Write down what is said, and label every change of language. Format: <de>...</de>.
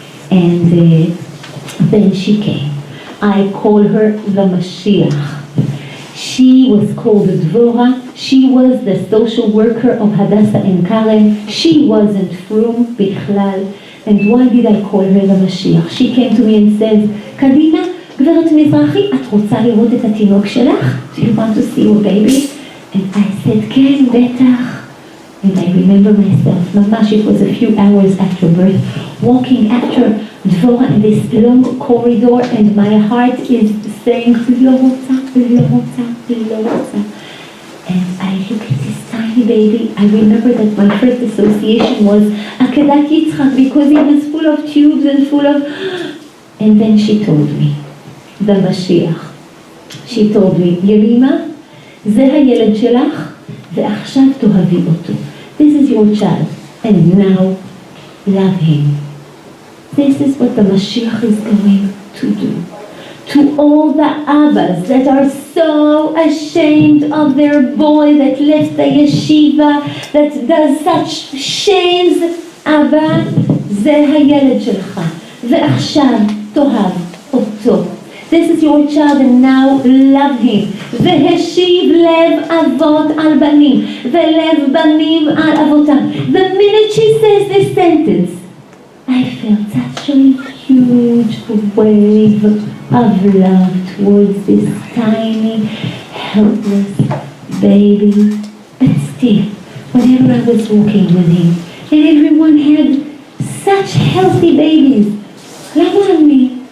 <en>And then she came. I call her the Mashiach. She was called Dvorah. She was the social worker of Hadassah and Karen. She wasn't frum bichlal. And why did I call her the Mashiach? She came to me and said,</en> <he>Kadima, גברת מזרחי, את רוצה לראות את התינוק שלך?</he> <en>Do you want to see your baby? And I said,</en> <he>כן, בטח.</he> <en>And I remember myself, ממש, it was a few hours after birth, walking after Dvorah in this long corridor, and my heart is saying,</en> <he>לא רוצה, לא רוצה, לא רוצה.</he> <en>And I look at this tiny baby. I remember that my first association was Akedat Yitzchak, because he was full of tubes and full of... And then she told me, the Mashiach, she told me, Yemima,</en> <he>זה הילד שלך, ועכשיו תאהבי אותו.</he> <en>This is your child, and now love him. This is what the Mashiach is going to do. To all the Abbas that are so ashamed of their boy that left the yeshiva, that does such shames, Abba,</en> <he>זה הילד שלך, ועכשיו תאהב אותו.</he> <en>This is your child, and now love him.</en> <he>והשיב לב אבות על בנים, ולב בנים על אבותם.</he> <en>The minute she says this sentence, I felt such a huge wave of love towards this tiny, helpless baby. But still, whenever I was walking with him, and everyone had such healthy babies,</en> <he>למה אני?</he>